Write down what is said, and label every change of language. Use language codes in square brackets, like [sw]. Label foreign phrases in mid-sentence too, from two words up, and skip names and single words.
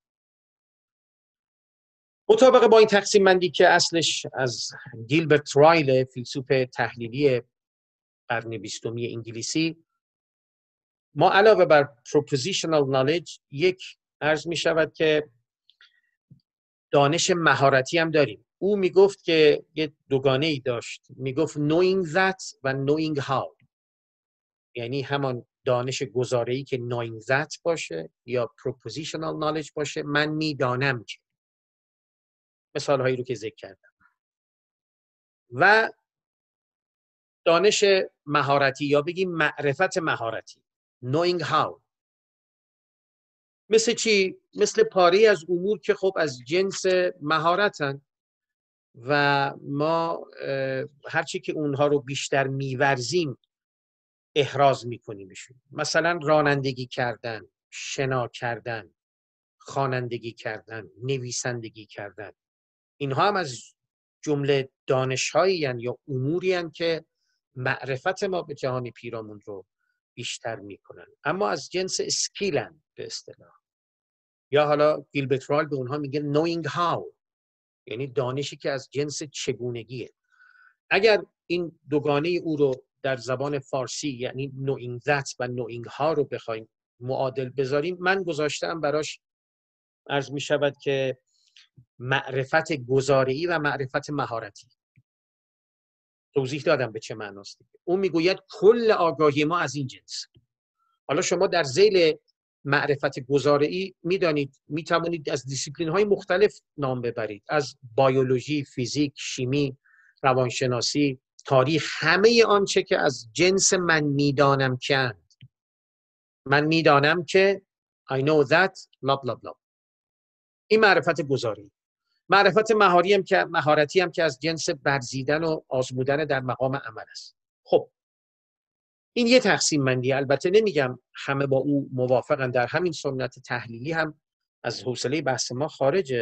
[fa] مطابق با این تقسیم بندی که اصلش از گیلبرت رایل، فیلسوف تحلیلی قرن 20 انگلیسی، ما علاوه بر [en] propositional knowledge [fa] یک عرض می شود که دانش مهارتی هم داریم. او می گفت که یه دوگانه ای داشت، می گفت [en] knowing that [fa] و [en] knowing how، [fa] یعنی همان دانش گزاره‌ای که [en] knowing that [fa] باشه یا [en] propositional knowledge [fa] باشه، من می دانم که، مثال هایی رو که ذکر کردم، و دانش مهارتی یا بگیم معرفت مهارتی [en] knowing how. [fa] مثل چی؟ مثل پاره از امور که خب از جنس مهارتن و ما هرچی که اونها رو بیشتر میورزیم احراز میکنیمشون. مثلا رانندگی کردن، شنا کردن، خوانندگی کردن، نویسندگی کردن، اینها هم از جمله دانش‌هایی هستند یا اموری هستند که معرفت ما به جهان پیرامون رو بیشتر میکنن، اما از جنس اسکیلن به اصطلاح، یا حالا گیلبرت رایل به اونها میگه [en] knowing how، [fa] یعنی دانشی که از جنس چگونگیه. اگر این دوگانه او رو در زبان فارسی یعنی [en] knowing that [fa] و [en] knowing how [fa] رو بخوایم معادل بذاریم، من گذاشتم براش عرض می شود که معرفت گزاره‌ای و معرفت مهارتی. توضیح دادم به چه معناست. اون میگوید کل آگاهی ما از این جنس. حالا شما در ذیل معرفت گزاره‌ای میدانید میتوانید از دیسیپلین های مختلف نام ببرید، از بیولوژی، فیزیک، شیمی، روانشناسی، تاریخ، همه آنچه که از جنس من میدانم که من میدانم که [en] I know that bla bla bla. [fa] این معرفت گزاره‌ای. معرفت مهارتی هم که از جنس ورزیدن و آزمودن در مقام عمل است. خب این یه تقسیم بندی، البته نمیگم همه با او موافقن، در همین سنت تحلیلی هم از حوصله بحث ما خارجه.